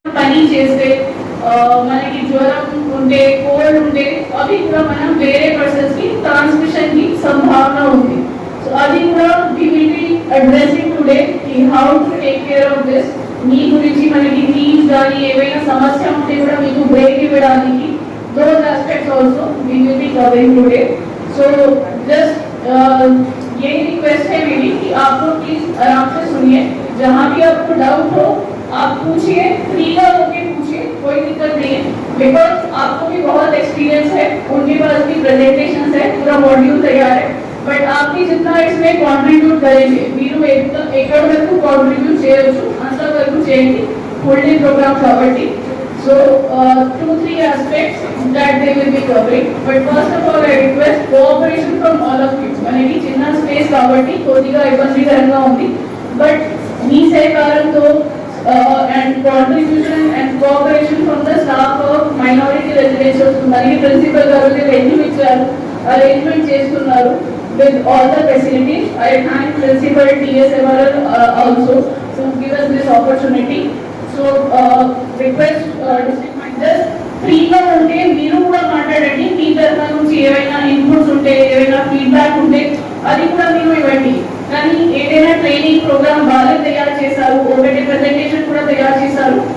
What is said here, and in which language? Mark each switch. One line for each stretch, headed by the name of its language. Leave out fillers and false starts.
Telugu: పని చేస్తే మనకి జ్వరం ఉంటే, కోల్డ్ ఉంటే అవి కూడా మనం వేరే పర్సన్స్ కి ట్రాన్స్మిషన్ కి సంభావన ఉంది.
English: so
Telugu: అది కూడా
English: We will be addressing today how to take care of this.
Telugu: మీ గురించి మనకి నీడ్స్ కానీ ఏవైనా సమస్య ఉంటే కూడా మీకు బ్రేక్ ఇవ్వడానికి
English: Those aspects also we will be covering today.
Hindi: So just यही रिक्वेस्ट है मेरी कि आप लोग प्लीज आराम से सुनिए, जहाँ भी आपको डाउट हो आप पूछिए, फ्री का होके पूछिए, कोई दिक्कत नहीं है. बिकॉज आपको भी बहुत एक्सपीरियंस है, उनके पास भी प्रेजेंटेशन है, पूरा मॉड्यूल तैयार है. बट आप भी जितना इसमें कॉन्ट्रीब्यूट करेंगे
Telugu: మీరు ఎక్కడ వరకు కాంట్రిబ్యూట్ చేయొచ్చు అంత వరకు చేయండి ఫుల్ డే ప్రోగ్రామ్ కాబట్టి.
English: So 2-3 aspects that they will be covering. But first of all, I request cooperation from all of you.
Telugu: మనకి చిన్న స్పేస్ కాబట్టి కొద్దిగా ఇబ్బందికరంగా ఉంది. బట్ మీ సహకారంతో
English: and contribution and cooperation from the staff of minority residential
Telugu: మనకి principal గారు వెళ్ళి ఇచ్చారు, అరేంజ్మెంట్ చేస్తున్నారు
English: with all the facilities. I thank Principal T.S. Evaral also to give us this opportunity. So request district managers
Telugu: ఫ్రీగా ఉంటే మీరు కూడా మాట్లాడండి. మీ తరఫు నుంచి ఏవైనా ఇన్పుట్స్ ఉంటే, ఏవైనా ఫీడ్బ్యాక్ ఉంటే అది కూడా మీరు ఇవ్వండి. కానీ ఏదైనా ట్రైనింగ్ ప్రోగ్రామ్ బాగా తయారు చేశారు, ఒకటి ప్రెజెంటేషన్ కూడా తయారు చేశారు.